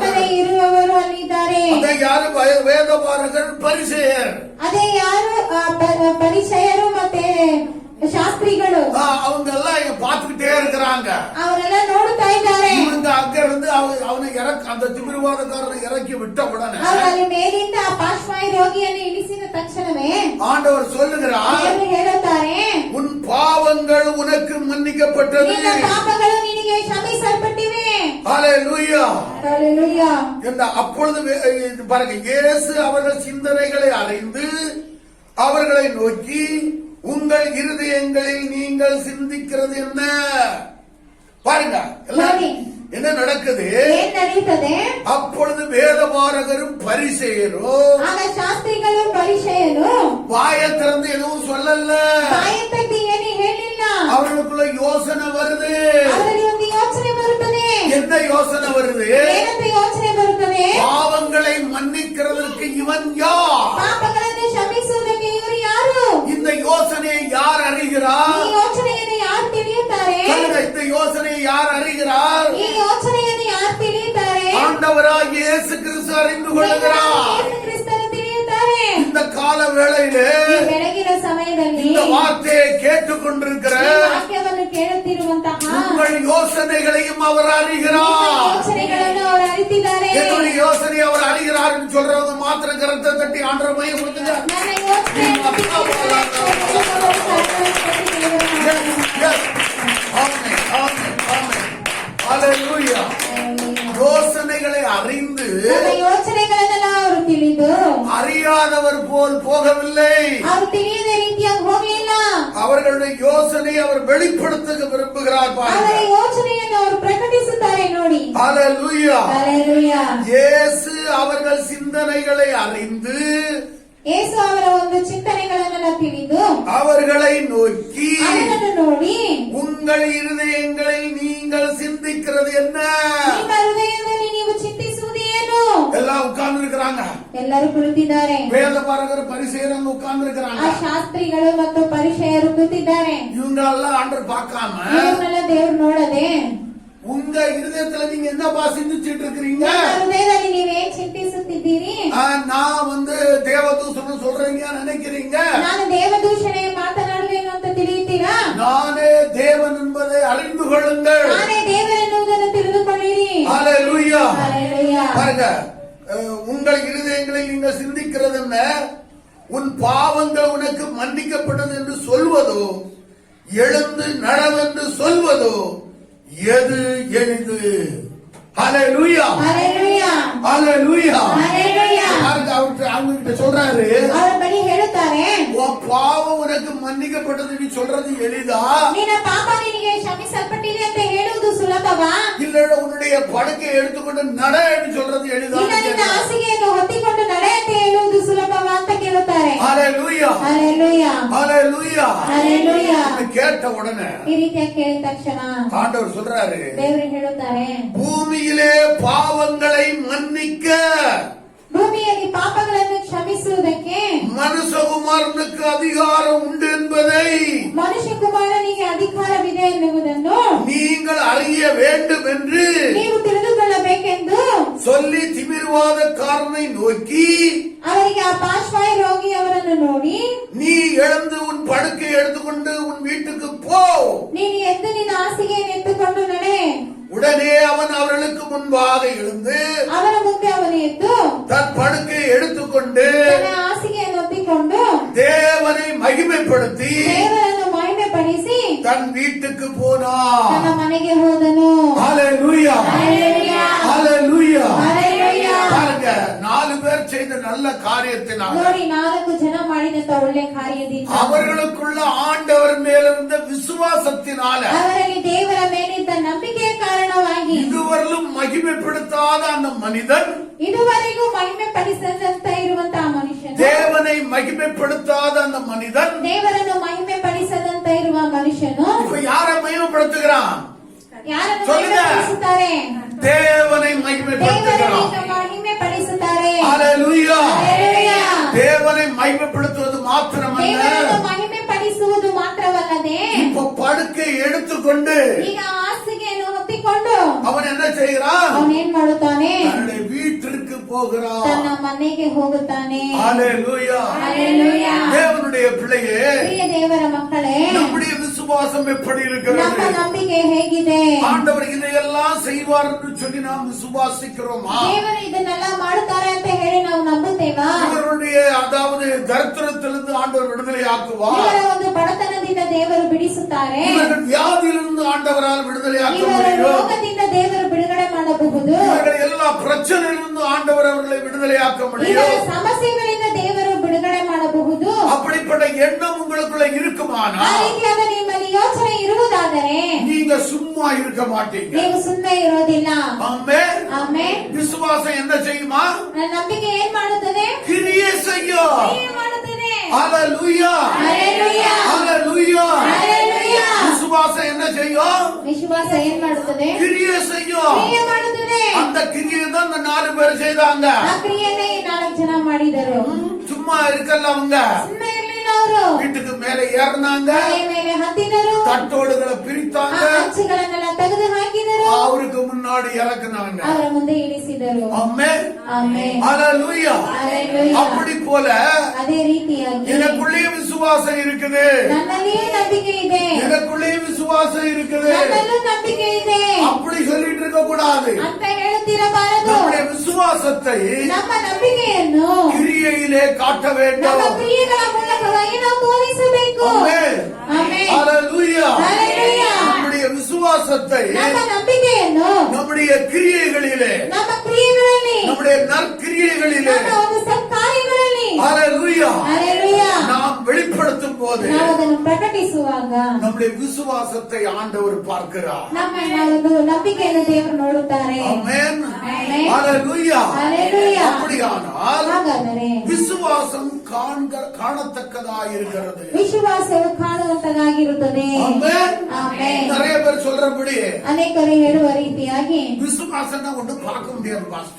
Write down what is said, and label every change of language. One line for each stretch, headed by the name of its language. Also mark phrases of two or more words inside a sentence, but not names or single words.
Kannada: ನಂಬದೇ ಇರುವವರು ಅಲ್ಲಿದ್ದಾರೆ.
Tamil: அதை யாரு? வேதபாரகர் பரிசேயர்.
Kannada: ಅದೇ ಯಾರು? ಪರಿಚಯರು ಮತ್ತೆ ಶಾಸ್ತ್ರಿಗಳು.
Tamil: அவங்க எல்லாம் பார்த்துக்கிட்டே இருக்கிறாங்க.
Kannada: ಅವರೆಲ್ಲ ನೋಡುತ್ತಾ ಇದ್ದಾರೆ.
Tamil: இவங்க அங்க இருந்து அவனை அந்த திமிர்வாதக்காரனை இறக்கி விட்ட உடனே
Kannada: ಅವರು ಅಲ್ಲಿ ಮೇಲಿಂದ ಆ ಪಾರ್ಶ್ವಾಯು ರೋಗಿಯನ್ನು ಇಳಿಸಿದ ತಕ್ಷಣವೇ
Tamil: ஆண்டவர் சொல்லுகிறார்,
Kannada: ದೇವರು ಹೇಳುತ್ತಾರೆ,
Tamil: உன் பாவங்கள் உனக்கு மன்னிக்கப்பட்டது.
Kannada: ನಿನ್ನ ಪಾಪಗಳು ನಿನಗೆ ಕ್ಷಮಿಸಲ್ಪಟ್ಟಿವೆ.
Tamil: ஹalleluya.
Kannada: ಹಲ್ಲೆಲೂಯಾ.
Tamil: அப்பொழுது பாருங்க, இயேசு அவர்கள் சிந்தனைகளை அறிந்து அவர்களை நோக்கி, உங்கள் இருதயங்களில் நீங்கள் சிந்திக்கிறது என்ன? பாருங்க எல்லாம் என்ன நடக்குது?
Kannada: ಏನ್ ನಡೀತದೆ?
Tamil: அப்பொழுது வேதபாரகரும் பரிசேயரும்
Kannada: ಆಗ ಶಾಸ್ತ್ರಿಗಳು ಪರಿಚಯರು
Tamil: வாயை திறந்து எதுவும் சொல்லல.
Kannada: ಬಾಯತ್ತಕ್ಕೆ ಏನು ಹೇಳಿಲ್ಲ.
Tamil: அவர்களுக்குள்ள யோசனை வருது.
Kannada: ಅವರಲ್ಲಿ ಒಂದು ಯೋಚನೆ ಬರುತ್ತದೆ.
Tamil: என்ன யோசனை வருது?
Kannada: ಏನಂತ ಯೋಚನೆ ಬರುತ್ತದೆ?
Tamil: பாவங்களை மன்னிக்கிறதற்கு இவன் யார்?
Kannada: ಪಾಪಗಳನ್ನು ಕ್ಷಮಿಸುವುದಕ್ಕೆ ಇವರು ಯಾರು?
Tamil: இந்த யோசனையை யார் அறிகிறார்?
Kannada: ಈ ಯೋಚನೆಯನ್ನು ಯಾರು ತಿಳಿಯುತ್ತಾರೆ?
Tamil: இந்த யோசனையை யார் அறிகிறார்?
Kannada: ಈ ಯೋಚನೆಯನ್ನು ಯಾರು ತಿಳಿಯುತ್ತಾರೆ?
Tamil: ஆண்டவராகிய இயேசு கிறிஸ்து அறிந்து கொள்கிறார்.
Kannada: ಯೇಸು
Tamil: கால வேளையிலே
Kannada: ಈ ಬೆಳಗಿನ ಸಮಯದಲ್ಲಿ
Tamil: இந்த வார்த்தையை கேட்டுக்கொண்டிருக்கிற
Kannada: ಈ ವಾಕ್ಯವನ್ನು ಕೇಳುತ್ತಿರುವಂತಹ
Tamil: உங்கள் யோசனைகளையும் அவர்
Kannada: ನಿಮ್ಮ
Tamil: அறிகிறார்.
Kannada: ಯೋಚನೆಗಳನ್ನು ಅವರು ಅರಿತಿದ್ದಾರೆ.
Tamil: என்னுடைய யோசனை அவர் அறிகிறார் என்று சொல்றவங்க மாத்திரம் கருத்தை தட்டி ஆண்டவர் மையம் கொடுத்துங்க.
Kannada: ನನ್ನ ಯೋಚನೆಯನ್ನು ತಿಳಿದಿದ್ದಾರೆ ಎಂದು ಹೇಳುವವರು ಸಾಕ್ಷಾತ್ಕಾರಕ್ಕೆ ದೇವರನ್ನು
English: Yes. Amen. Amen. Amen. Hallelujah.
Tamil: யோசனைகளை அறிந்து
Kannada: ನನ್ನ ಯೋಚನೆಗಳನ್ನೆಲ್ಲ ಅವರು ತಿಳಿದು
Tamil: அறியாதவர் போல் போகவில்லை.
Kannada: ಅವರು ತಿಳಿಯದ ರೀತಿಯಾಗಿ ಹೋಗಲಿಲ್ಲ.
Tamil: அவர்களுடைய யோசனை அவர் வெளிப்படுத்த விரும்புகிறார்.
Kannada: ಅವರ
Tamil: பாருங்க.
Kannada: ಯೋಚನೆಯನ್ನು ಅವರು ಪ್ರಕಟಿಸುತ್ತಾರೆ ನೋಡಿ.
English: Hallelujah.
Kannada: ಹಲ್ಲೆಲೂಯಾ.
Tamil: இயேசு அவர்கள் சிந்தனைகளை அறிந்து
Kannada: ಯೇಸು ಅವರ ಒಂದು ಚಿಂತನೆಗಳನ್ನೆಲ್ಲ ತಿಳಿದು
Tamil: அவர்களை நோக்கி
Kannada: ಅವರನ್ನು ನೋಡಿ
Tamil: உங்கள் இருதயங்களில் நீங்கள் சிந்திக்கிறது என்ன?
Kannada: ನಿಮ್ಮ ಹೃದಯದಲ್ಲಿ ನೀವು ಚಿಂತಿಸುವುದು ಏನು?
Tamil: எல்லாம் உட்கார்ந்து இருக்கிறாங்க.
Kannada: ಎಲ್ಲರೂ ಕುಳಿತಿದ್ದಾರೆ.
Tamil: வேத பாரகர் பரிசேயர் உட்கார்ந்து
Kannada: ಆ
Tamil: இருக்கிறாங்க.
Kannada: ಶಾಸ್ತ್ರಿಗಳು ಮತ್ತು ಪರಿಚಯರು ಕೂತಿದ್ದಾರೆ.
Tamil: இவங்களெல்லாம் ஆண்டவர் பார்க்காம
Kannada: ಇವರನ್ನೆಲ್ಲ ದೇವರು ನೋಡದೆ
Tamil: உங்க இருதயத்துல நீங்க என்னப்பா சிந்திச்சிட்டு இருக்கிறீங்க?
Kannada: ನಿಮ್ಮ ಹೃದಯದಲ್ಲಿ ನೀವೇನ್ ಚಿಂತಿಸುತ್ತಿದ್ದೀರಿ?
Tamil: நான் தேவதூஷணம் சொல்றீங்க நினைக்கிறீங்க?
Kannada: ನಾನು ದೇವದೂಷಣೆ ಮಾತನಾಡುವೆನು ಅಂತ ತಿಳಿಯುತ್ತೀರಾ?
Tamil: நானே தேவன் என்பதை அறிந்து கொள்ளுங்கள்.
Kannada: ನಾನೇ ದೇವರೆನ್ನುವುದನ್ನು ತಿಳಿದುಕೊಳ್ಳಿರಿ.
Tamil: ஹல்லேலூயா.
Kannada: ಹಲ್ಲೆಲೂಯಾ.
Tamil: பாருங்க, உங்கள் இருதயங்களில் நீங்கள் சிந்திக்கிறது என்ன? உன் பாவங்கள் உனக்கு மன்னிக்கப்பட்டது என்று சொல்வதோ, எழுந்து நடவென்று சொல்வதோ எது எளிது? ஹல்லேலூயா.
Kannada: ಹಲ್ಲೆಲೂಯಾ.
Tamil: ஹல்லேலூயா.
Kannada: ಹಲ್ಲೆಲೂಯಾ.
Tamil: பாருங்க, அவங்க கிட்ட சொல்றாரு,
Kannada: ಅವರ ಬಳಿ ಹೇಳುತ್ತಾರೆ,
Tamil: உன் பாவம் உனக்கு மன்னிக்கப்பட்டது நீ சொல்றது எளிதா?
Kannada: ನಿನ್ನ ಪಾಪ ನಿನಗೆ ಕ್ಷಮಿಸಲ್ಪಟ್ಟಿದೆ ಅಂತ ಹೇಳುವುದು ಸುಲಭವಾ?
Tamil: இல்ல உன்னுடைய படுக்கையை எடுத்துக்கொண்டு நட என்று சொல்றது எளிதா?
Kannada: ಇಲ್ಲ ನಿನ್ನ ಹಾಸಿಗೆಯನ್ನು ಹೊತ್ತಿಕೊಂಡು ನಡೆ ಅಂತ ಹೇಳುವುದು ಸುಲಭವಾ ಅಂತ ಕೇಳುತ್ತಾರೆ.
Tamil: ஹல்லேலூயா.
Kannada: ಹಲ್ಲೆಲೂಯಾ.
Tamil: ஹல்லேலூயா.
Kannada: ಹಲ್ಲೆಲೂಯಾ.
Tamil: இதை கேட்ட உடனே
Kannada: ಈ ರೀತಿಯಾಗಿ ಕೇಳಿದ ತಕ್ಷಣ
Tamil: ஆண்டவர் சொல்றாரு,
Kannada: ದೇವರು ಹೇಳುತ್ತಾರೆ,
Tamil: பூமியிலே பாவங்களை மன்னிக்க
Kannada: ಭೂಮಿಯಲ್ಲಿ ಪಾಪಗಳನ್ನು ಕ್ಷಮಿಸುವುದಕ್ಕೆ
Tamil: மனுஷகுமாரனுக்கு அதிகாரம் உண்டு என்பதை
Kannada: ಮನುಷ್ಯ ಕುಮಾರನಿಗೆ ಅಧಿಕಾರವಿದೆ ಎನ್ನುವುದನ್ನು
Tamil: நீங்கள் அறிய வேண்டும் என்று
Kannada: ನೀವು ತಿಳಿದುಕೊಳ್ಳಬೇಕೆಂದು
Tamil: சொல்லி திமிர்வாதக்காரனை நோக்கி,
Kannada: ಅವರಿಗೆ ಆ ಪಾರ್ಶ್ವಾಯು ರೋಗಿ ಅವರನ್ನು ನೋಡಿ,
Tamil: நீ எழுந்து உன் படுக்கை எடுத்துக்கொண்டு உன் வீட்டுக்கு போ.
Kannada: ನೀನು ಎದ್ದು ನಿನ್ನ ಹಾಸಿಗೆಯನ್ನು ಎತ್ತುಕೊಂಡು ನಡೆ.
Tamil: உடனே அவன் அவர்களுக்கு முன்பாக எழுந்து
Kannada: ಅವರ ಮುಂದೆ ಅವನು ಎದ್ದು
Tamil: தன் படுக்கையை எடுத்துக்கொண்டு
Kannada: ತನ್ನ ಹಾಸಿಗೆಯನ್ನು ಒತ್ತಿಕೊಂಡು
Tamil: தேவனை மகிமைப்படுத்தி
Kannada: ದೇವರನ್ನು ಮಹಿಮೆ ಪಡಿಸಿ
Tamil: தன் வீட்டுக்கு போனான்.
Kannada: ತನ್ನ ಮನೆಗೆ ಹೋದನು.
Tamil: ஹல்லேலூயா.
Kannada: ಹಲ್ಲೆಲೂಯಾ.
Tamil: ஹல்லேலூயா.
Kannada: ಹಲ್ಲೆಲೂಯಾ.
Tamil: பாருங்க, 4 பேர் செய்த நல்ல காரியத்தினால்
Kannada: ನೋಡಿ, 4 ಜನ ಮಾಡಿದಂತ ಒಳ್ಳೆ ಕಾರ್ಯದಿಂದ
Tamil: அவர்களுக்குள்ள ஆண்டவர் மேலிருந்த விசுவாசத்தினால
Kannada: ಅವರಲ್ಲಿ ದೇವರ ಮೇಲಿದ್ದ ನಂಬಿಕೆಯ ಕಾರಣವಾಗಿ
Tamil: இதுவரையிலும் மகிமைப்படுத்தாத அந்த மனிதன்,
Kannada: ಇದುವರೆಗೂ ಮಹಿಮೆ ಪಡಿಸದಂತ ಇರುವಂತಹ ಮನುಷ್ಯನು,
Tamil: தேவனை மகிமைப்படுத்தாத அந்த மனிதன்
Kannada: ದೇವರನ್ನು ಮಹಿಮೆ ಪಡಿಸದಂತ ಇರುವ ಮನುಷ್ಯನು
Tamil: இப்ப யாரை மகிமைப்படுத்துகிறான்?
Kannada: ಯಾರನ್ನು
Tamil: சொல்லுங்க.
Kannada: ಮಹಿಮೆ ಪಡಿಸುತ್ತಾರೆ?
Tamil: தேவனை
Kannada: ದೇವರನ್ನು
Tamil: மகிமைப்படுத்துகிறான்.
Kannada: ಮಹಿಮೆ ಪಡಿಸುತ್ತಾರೆ.
Tamil: ஹல்லேலூயா.
Kannada: ಹಲ್ಲೆಲೂಯಾ.
Tamil: தேவனை மகிமைப்படுத்துவது மாத்திரமல்ல,
Kannada: ದೇವರನ್ನು ಮಹಿಮೆ ಪಡಿಸುವುದು ಮಾತ್ರವಲ್ಲದೆ
Tamil: இப்ப படுக்கை எடுத்துக்கொண்டு
Kannada: ಈಗ ಹಾಸಿಗೆಯನ್ನು ಹೊತ್ತಿಕೊಂಡು
Tamil: அவன் என்ன செய்கிறான்?
Kannada: ಅವನೇನ್ ಮಾಡುತ್ತಾನೆ?
Tamil: தன்னுடைய வீட்டிற்கு போகிறான்.
Kannada: ತನ್ನ ಮನೆಗೆ ಹೋಗುತ್ತಾನೆ.
Tamil: ஹல்லேலூயா.
Kannada: ಹಲ್ಲೆಲೂಯಾ.
Tamil: தேவனுடைய பிள்ளையே,
Kannada: ಪ್ರಿಯ ದೇವರ ಮಕ್ಕಳೇ,
Tamil: நம்முடைய விசுவாசம் எப்படி
Kannada: ನಮ್ಮ
Tamil: இருக்கிறது?
Kannada: ನಂಬಿಕೆ ಹೇಗಿದೆ?
Tamil: ஆண்டவர் இதையெல்லாம் செய்வார் என்று சொல்லி நாம் விசுவாசிக்கிறோமா?
Kannada: ದೇವರು ಇದನ್ನೆಲ್ಲ ಮಾಡುತ್ತಾರೆ ಅಂತ ಹೇಳಿ ನಾವು ನಂಬುತ್ತೇವಾ?
Tamil: இவருடைய அதாவது தரித்திரத்திலிருந்து ஆண்டவர் விடுதலை ஆக்குவார்.
Kannada: ಇವರ ಒಂದು ಬಡತನದಿಂದ ದೇವರು ಬಿಡಿಸುತ್ತಾರೆ.
Tamil: இவர்கள் வியாதியிலிருந்து ஆண்டவரால் விடுதலை ஆக்க
Kannada: ಇವರ
Tamil: முடியும்.
Kannada: ರೋಗದಿಂದ ದೇವರು ಬಿಡುಗಡೆ ಮಾಡಬಹುದು.
Tamil: இவர்கள் எல்லா பிரச்சனையிலிருந்து ஆண்டவர் அவர்களை விடுதலை ஆக்க
Kannada: ಇವರ
Tamil: முடியும்.
Kannada: ಸಮಸ್ಯೆಗಳಿಂದ ದೇವರು ಬಿಡುಗಡೆ ಮಾಡಬಹುದು.
Tamil: அப்படிப்பட்ட எண்ணம் உங்களுக்குள்ள
Kannada: ಆ
Tamil: இருக்குமானால்
Kannada: ರೀತಿಯಾದ ನಿಮ್ಮಲ್ಲಿ ಯೋಚನೆ ಇರುವುದಾದರೆ
Tamil: நீங்க சும்மா இருக்க மாட்டீங்க.
Kannada: ನೀವು ಸುಮ್ಮನೆ ಇರೋದಿಲ್ಲ.
Tamil: ஆமென்.
Kannada: ಆಮೆನ್.
Tamil: விசுவாசம் என்ன செய்யுமா?
Kannada: ನಂಬಿಕೆ ಏನ್ ಮಾಡುತ್ತದೆ?
Tamil: கிரியை செய்யும்.
Kannada: ಕ್ರಿಯೆ ಮಾಡುತ್ತದೆ.
Tamil: ஹல்லேலூயா.
Kannada: ಹಲ್ಲೆಲೂಯಾ.
Tamil: ஹல்லேலூயா.
Kannada: ಹಲ್ಲೆಲೂಯಾ.
Tamil: விசுவாசம் என்ன செய்யும்?
Kannada: ವಿಶ್ವಾಸ ಏನ್ ಮಾಡುತ್ತದೆ?
Tamil: கிரியை செய்யும்.
Kannada: ಕ್ರಿಯೆ ಮಾಡುತ್ತದೆ.
Tamil: அந்த கிரியை தான் இந்த 4 பேர் செய்தாங்க.
Kannada: ಆ ಕ್ರಿಯೆನೇ 4 ಜನ ಮಾಡಿದರು.
Tamil: சும்மா இருக்கல அவங்க.
Kannada: ಸುಮ್ಮನೆ ಇರ್ಲಿಲ್ಲ ಅವರು
Tamil: வீட்டுக்கு மேல ஏறினாங்க,
Kannada: ಮನೆಯ ಮೇಲೆ ಹತ್ತಿದರು,
Tamil: தட்டோடுகளை
Kannada: ಆ
Tamil: பிரித்தாங்க,
Kannada: ಅಂಚುಗಳನ್ನೆಲ್ಲ ತೆಗೆದು ಹಾಕಿದರು,
Tamil: அவருக்கு முன்னாடி இறக்குனாங்க.
Kannada: ಅವರ ಮುಂದೆ ಇಳಿಸಿದರು.
Tamil: ஆமென்.
Kannada: ಆಮೆನ್.
Tamil: ஹalleluya. ஹalleluya. அப்படி போல
Kannada: ಅದೇ ರೀತಿಯಾಗಿ
Tamil: எனக்குள்ளே விசுவாசம் இருக்குது,
Kannada: ನನ್ನಲ್ಲಿಯೇ ನಂಬಿಕೆ ಇದೆ,
Tamil: எனக்குள்ளே விசுவாசம் இருக்குது
Kannada: ನನ್ನಲ್ಲೂ ನಂಬಿಕೆ ಇದೆ
Tamil: அப்படி சொல்லிட்டு இருக்க கூடாது.
Kannada: ಅಂತ ಹೇಳುತ್ತಿರಬಾರದು.
Tamil: நம்முடைய விசுவாசத்தை
Kannada: ನಮ್ಮ ನಂಬಿಕೆಯನ್ನು
Tamil: கிரியையிலே காட்ட
Kannada: ನಮ್ಮ
Tamil: வேண்டும்.
Kannada: ಕ್ರಿಯೆಗಳ ಮೂಲಕವಾಗಿ ನಾವು ತೋರಿಸಬೇಕು.
Tamil: ஆமென்.
Kannada: ಆಮೆನ್.
Tamil: ஹalleluya. ஹalleluya. நம்முடைய விசுவாசத்தை
Kannada: ನಮ್ಮ ನಂಬಿಕೆಯನ್ನು
Tamil: நம்முடைய கிரியைகளிலே,
Kannada: ನಮ್ಮ ಕ್ರಿಯೆಗಳಲ್ಲಿ,
Tamil: நம்முடைய நற்கிரியைகளிலே,
Kannada: ನಮ್ಮ ಒಂದು ಸತ್ಕಾರ್ಯಗಳಲ್ಲಿ,
Tamil: ஹalleluya, ஹalleluya, நாம் வெளிப்படுத்தும் போது
Kannada: ನಾವು ಅದನ್ನು ಪ್ರಕಟಿಸುವಾಗ
Tamil: நம்முடைய விசுவாசத்தை ஆண்டவர் பார்க்கிறார்.
Kannada: ನಮ್ಮ ಒಂದು ನಂಬಿಕೆಯನ್ನು ದೇವರು ನೋಡುತ್ತಾರೆ.
Tamil: ஆமென். ஆமென். ஹalleluya. ஹalleluya. அப்படியானால்
Kannada: ಹಾಗಾದರೆ
Tamil: விசுவாசம் காணத்தக்கதாய் இருக்கிறது.
Kannada: ವಿಶ್ವಾಸವು ಕಾಣುವಂತದಾಗಿರುತ್ತದೆ.
Tamil: ஆமென்.
Kannada: ಆಮೆನ್.
Tamil: நிறைய பேர் சொல்றபடி
Kannada: ಅನೇಕರು ಹೇಳುವ ರೀತಿಯಾಗಿ
Tamil: விசுவாசம்னா ஒண்ணு பார்க்க முடியாது பாஸ்டர்.